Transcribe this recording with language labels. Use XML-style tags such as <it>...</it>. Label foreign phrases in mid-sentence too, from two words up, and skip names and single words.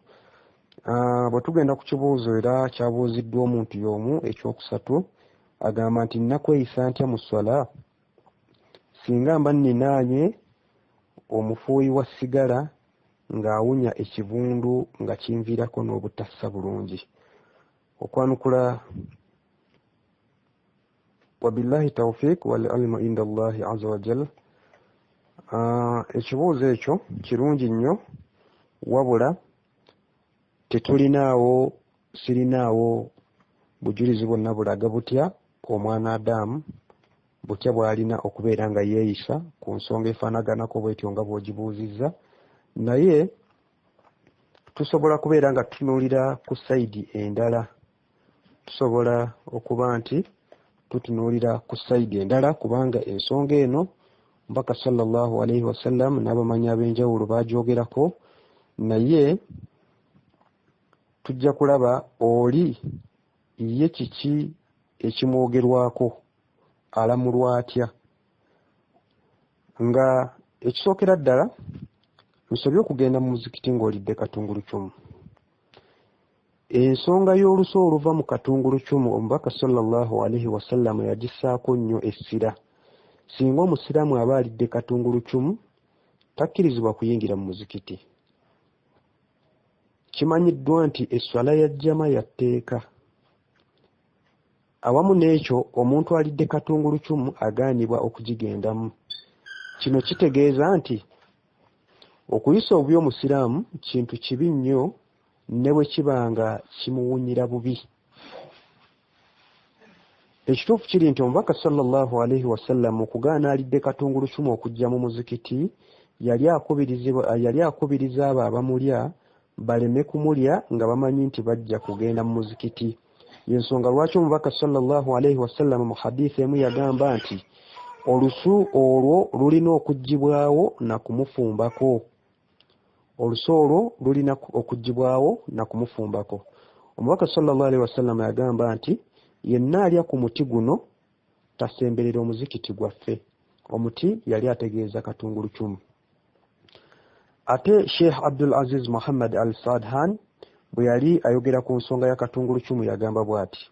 <lg>Bwe tugenda ku kibuuzo era kyabuuziddwa omuntu y'omu ekyokusatu agamba nti nnakweyisa ntya mu swala singa mba nninaanye omufuuyi wa sigala ng'awunya ekivundu nga kinviirako n'obutassa bulungi.</lg> <ar>Okwanukula وبالله التوفيق والعلم عند الله عز وجل.</ar> <lg>Ekibuuzo ekyo kirungi nnyo wabula sirinaawo bujulizi bwonna bulaga butya omwana Adamu butya bw'alina okubeera nga yeeyisa ku nsonga efaanaganako bw'etyo nga bw'ogibuuzizza, naye tusobola kubeera nga tutunuulira ku sayidi endala. Tusobola okuba nti tutunuulira ku sayidi endala kubanga ensonga eno Mbaka</lg> <ar>صلى الله عليه وسلم</ar> <lg>n'abamanyi ab'enjawulo baagyogerako, naye tujja kulaba oli ye kiki ekimwogerwako alamulwa atya. Nga ekisookera ddala nsobye okugenda mu muzikiti ng'olidde katungulu cumu. Ensonga y'oluso oluva mu katungulu cumu omubaka</lg> <ar>صلى الله عليه وسلم</ar> <lg>yagissaako nnyo essira. Singa omusiraamu aba alidde katungulu cumu takkirizibwa kuyingira mu muzikiti. Kimanyiddwa nti esswala ya jjama ya tteeka. Awamu n'ekyo omuntu alidde katungulu cumu agaanibwa okugigendamu. Kino kitegeeza nti okuyisa obubi omusiraamu kintu kibi nnyo ne bwe kiba nga kimuwunyira bubi. Ekituufu kiri nti omubaka</lg> <ar>صلى الله عليه وسلم</ar> <lg>okugaana alidde katungulu cumu okujja mu muzikiti yali akubiriza abo abamulya baleme kumulya nga bamanyi nti bajja kugenda mu muzikiti. Yensonga lwaki omubaka</lg> <ar>صلى الله عليه وسلم</ar> <lg>mu hadiisi emu yagamba nti olusu olwo lulina okuggibwawo na kumufumbako. Olusu olwo lulina okuggibwawo na kumufumbako. Omubaka</lg> <ar>صلى الله عليه وسلم</ar> <lg>yagamba nti yenna alya ku muti guno tasemberera omuzikiti gwaffe. Omuti yali ategeeza katungulu cumu. Ate Sheikh Abdul Aziz Muhammad al-Sadhan bwe yali ayogera ku nsonga ya katungulu cumu yagamba bw'ati.</lg>